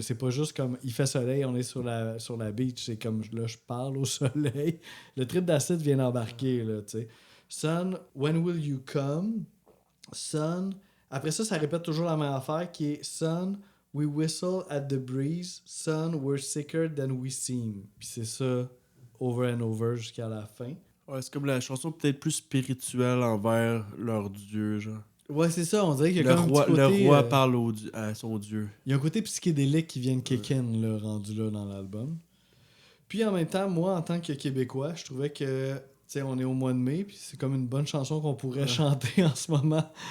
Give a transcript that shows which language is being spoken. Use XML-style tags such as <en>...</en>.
<fr>C'est pas juste comme il fait soleil, on est sur la beach. C'est comme là, je parle au soleil. Le trip d'acide vient d'embarquer, là, tu sais.</fr> <en>Sun, when will you come? Sun.</en> <fr>Après ça, ça répète toujours la même affaire qui est</fr> <en>Sun, we whistle at the breeze. Sun, we're sicker than we seem.</en> <fr>Puis c'est ça,</fr> <en>over and over</en> <fr>jusqu'à la fin. Ouais, c'est comme la chanson peut-être plus spirituelle envers leur dieu, genre. Ouais, c'est ça, on dirait qu'il y a Le comme roi, un petit côté... le roi parle à son dieu. Il y a un côté psychédélique qui vient de kick-in, là, rendu là dans l'album. Puis en même temps, moi, en tant que Québécois, je trouvais que, tu sais, on est au mois de mai, puis c'est comme une bonne chanson qu'on pourrait chanter en ce moment.</fr>